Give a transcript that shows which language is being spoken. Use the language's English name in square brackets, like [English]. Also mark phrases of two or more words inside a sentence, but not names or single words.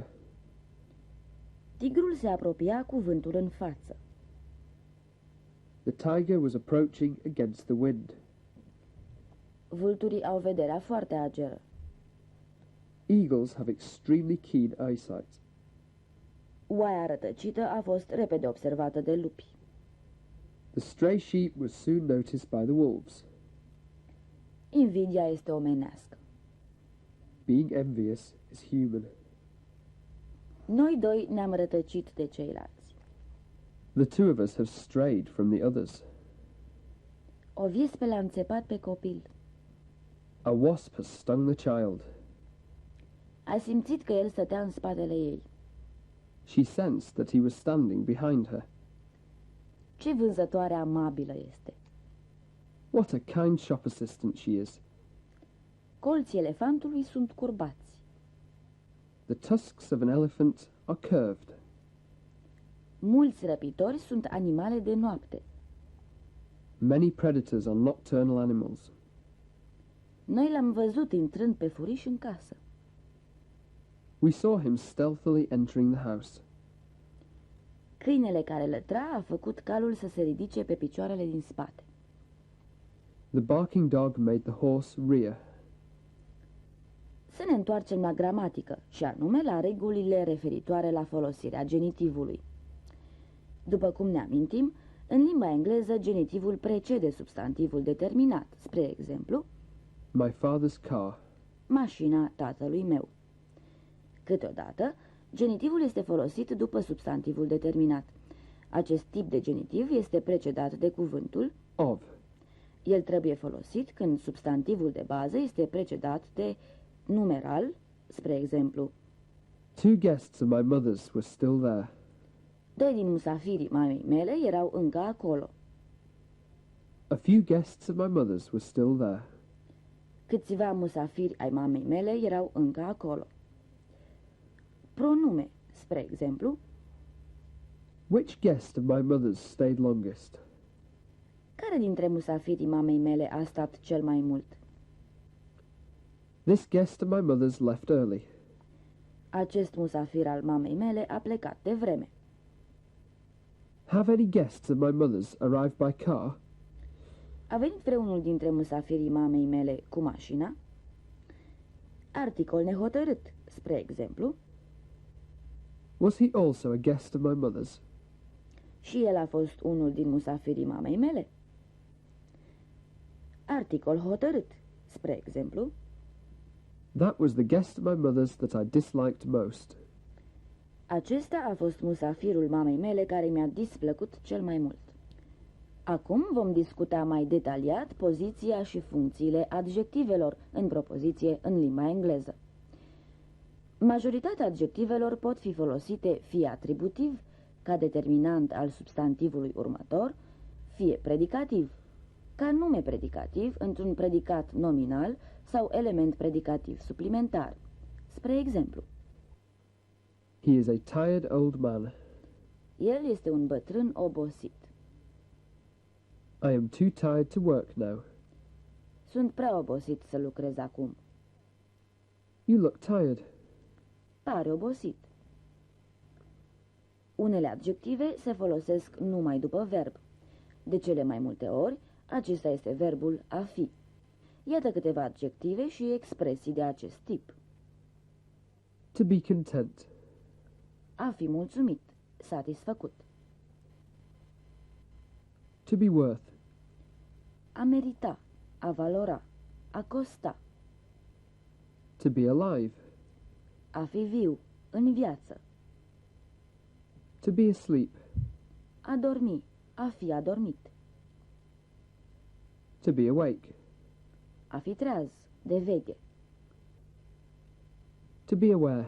[Romanian] Tigrul se apropia cu vântul în față. [English] The tiger was approaching against the wind. [Romanian] Vulturii au vederea foarte ageră. [English] Eagles have extremely keen eyesight. [Romanian] Oaia rătăcită a fost repede observată de lupi. [English] The stray sheep was soon noticed by the wolves. [Romanian] Invidia este omenească. [English] Being envious is human. [Romanian] Noi doi ne-am rătăcit de ceilalți. [English] The two of us have strayed from the others. [Romanian] O viespă l-a înțepat pe copil. [English] A wasp has stung the child. [Romanian] A simțit că el stătea în spatele ei. [English] She sensed that he was standing behind her. [Romanian] Ce vânzătoare amabilă este! [English] What a kind shop assistant she is. [Romanian] Colții elefantului sunt curbați. [English] The tusks of an elephant are curved. [Romanian] Mulți răpitori sunt animale de noapte. [English] Many predators are nocturnal animals. [Romanian] Noi l-am văzut intrând pe furiș în casă. [English] We saw him stealthily entering the house. [Romanian] Câinele care lătra a făcut calul să se ridice pe picioarele din spate. [English] The barking dog made the horse rear. [Romanian] Să ne întoarcem la gramatică, și anume la regulile referitoare la folosirea genitivului. După cum ne amintim, în limba engleză genitivul precede substantivul determinat, spre exemplu, [English] My father's car. [Romanian] mașina tatălui meu. Câteodată, genitivul este folosit după substantivul determinat. Acest tip de genitiv este precedat de cuvântul Of. El trebuie folosit când substantivul de bază este precedat de numeral, spre exemplu, [English] Two guests of my mother's were still there. [Romanian] doi din musafirii mamei mele erau încă acolo. [English] A few guests of my mother's were still there. [Romanian] Câțiva musafiri ai mamei mele erau încă acolo. Pronume, spre exemplu, [English] Which guest of my mother's stayed longest? [Romanian] care dintre musafirii mamei mele a stat cel mai mult? [English] This guest of my mother's left early. [Romanian] Acest musafir al mamei mele a plecat de vreme. [English] Have any guests of my mother's arrived by car? [Romanian] A venit vreunul dintre musafirii mamei mele cu mașina? Articol nehotărât, spre exemplu, [English] Was he also a guest of my mother's? [Romanian] și el a fost unul din musafirii mamei mele? Articol hotărât, spre exemplu, [English] That was the guest of my mother's that I disliked most. [Romanian] acesta a fost musafirul mamei mele care mi-a displăcut cel mai mult. Acum vom discuta mai detaliat poziția și funcțiile adjectivelor în propoziție în limba engleză. Majoritatea adjectivelor pot fi folosite fie atributiv, ca determinant al substantivului următor, fie predicativ, ca nume predicativ într-un predicat nominal sau element predicativ suplimentar. Spre exemplu, [English] He is a tired old man. [Romanian] el este un bătrân obosit. [English] I am too tired to work now. [Romanian] Sunt prea obosit să lucrez acum. [English] You look tired. [Romanian] Pare obosit. Unele adjective se folosesc numai după verb. De cele mai multe ori, acesta este verbul a fi. Iată câteva adjective și expresii de acest tip. [English] To be content. [Romanian] A fi mulțumit, satisfăcut. [English] To be worth. [Romanian] A merita, a valora, a costa. [English] To be alive. [Romanian] A fi viu, în viață. [English] To be asleep. [Romanian] A dormi, a fi adormit. [English] To be awake. [Romanian] A fi treaz, de veche. [English] To be aware.